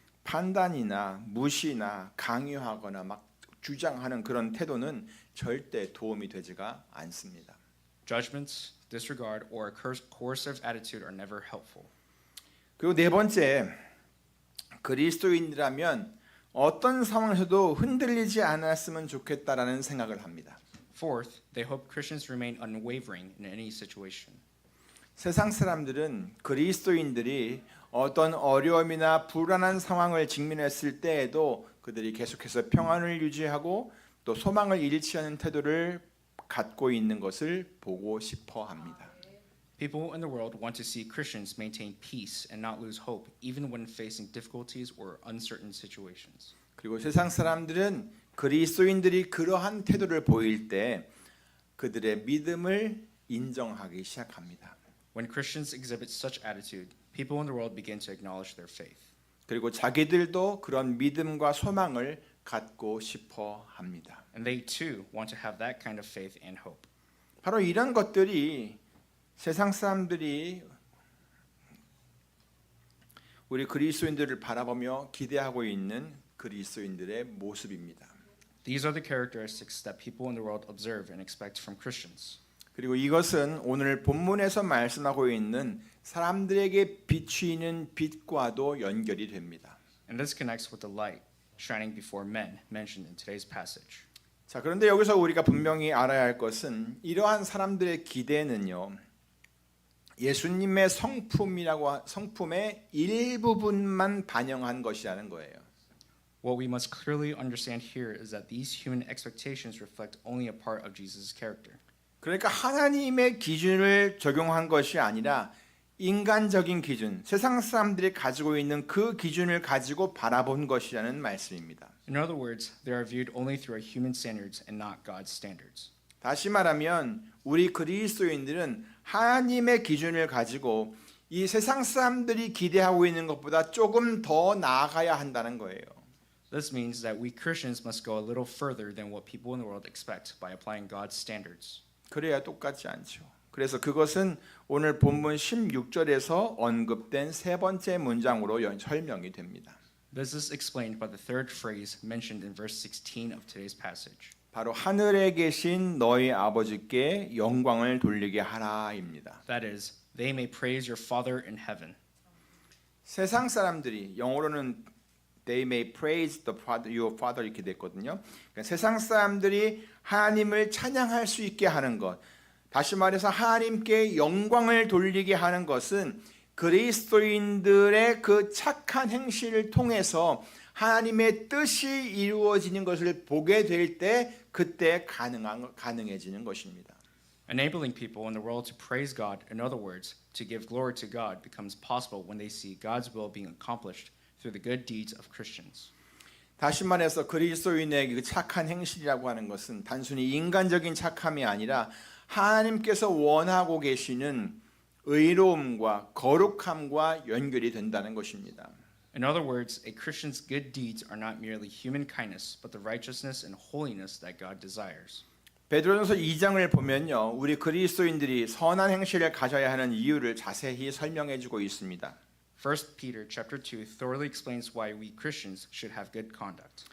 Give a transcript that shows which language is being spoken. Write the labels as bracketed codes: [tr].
[ko] 판단이나 무시나 강요하거나 막 주장하는 그런 태도는 절대 도움이 되지가 않습니다. [en] Judgments, disregard, or a coercive attitude are never helpful. [ko] 그리고 네 번째, 그리스도인이라면 어떤 상황에서도 흔들리지 않았으면 좋겠다라는 생각을 합니다. [en] Fourth, they hope Christians remain unwavering in any situation. [ko] 세상 사람들은 그리스도인들이 어떤 어려움이나 불안한 상황을 직면했을 때에도 그들이 계속해서 평안을 유지하고 또 소망을 잃지 않은 태도를 갖고 있는 것을 보고 싶어 합니다. [en] People in the world want to see Christians maintain peace and not lose hope, even when facing difficulties or uncertain situations. [ko] 그리고 세상 사람들은 그리스도인들이 그러한 태도를 보일 때 그들의 믿음을 인정하기 시작합니다. [en] When Christians exhibit such attitude, people in the world begin to acknowledge their faith. [ko] 그리고 자기들도 그런 믿음과 소망을 갖고 싶어 합니다. [en] And they too want to have that kind of faith and hope. [ko] 바로 이런 것들이 세상 사람들이 우리 그리스도인들을 바라보며 기대하고 있는 그리스도인들의 모습입니다. [en] These are the characteristics that people in the world observe and expect from Christians. [ko] 그리고 이것은 오늘 본문에서 말씀하고 있는 사람들에게 비추이는 빛과도 연결이 됩니다. [en] And this connects with the light shining before men mentioned in today's passage. [ko] 자, 그런데 여기서 우리가 분명히 알아야 할 것은 이러한 사람들의 기대는요. 예수님의 성품의 일부분만 반영한 것이라는 거예요. [en] What we must clearly understand here is that these human expectations reflect only a part of Jesus' character. [ko] 그러니까 하나님의 기준을 적용한 것이 아니라 인간적인 기준, 세상 사람들이 가지고 있는 그 기준을 가지고 바라본 것이라는 말씀입니다. [en] In other words, they are viewed only through our human standards and not God's standards. [ko] 다시 말하면 우리 그리스도인들은 하나님의 기준을 가지고 이 세상 사람들이 기대하고 있는 것보다 조금 더 나아가야 한다는 거예요. [en] This means that we Christians must go a little further than what people in the world expect by applying God's standards. [ko] 그래야 똑같지 않죠. 그래서 그것은 오늘 본문 16절에서 언급된 세 번째 문장으로 설명이 됩니다. [en] This is explained by the third phrase mentioned in verse 16 of today's passage. [ko] 바로 하늘에 계신 너희 아버지께 영광을 돌리게 하라입니다. [en] That is, they may praise your Father in heaven. [ko] 세상 사람들이 영어로는 [en] they may praise the father, your father [ko] 이렇게 됐거든요. 그러니까 세상 사람들이 하나님을 찬양할 수 있게 하는 것, 다시 말해서 하나님께 영광을 돌리게 하는 것은 그리스도인들의 그 착한 행실을 통해서 하나님의 뜻이 이루어지는 것을 보게 될 때 그때 가능해지는 것입니다. [en] Enabling people in the world to praise God, in other words, to give glory to God, becomes possible when they see God's will being accomplished through the good deeds of Christians. [ko] 다시 말해서 그리스도인의 그 착한 행실이라고 하는 것은 단순히 인간적인 착함이 아니라 하나님께서 원하고 계시는 의로움과 거룩함과 연결이 된다는 것입니다. [en] In other words, a Christian's good deeds are not merely human kindness, but the righteousness and holiness that God desires. [ko] 베드로전서 2장을 보면요, 우리 그리스도인들이 선한 행실을 가져야 하는 이유를 자세히 설명해주고 있습니다. [en] 1 Peter chapter 2 thoroughly explains why we Christians should have good conduct.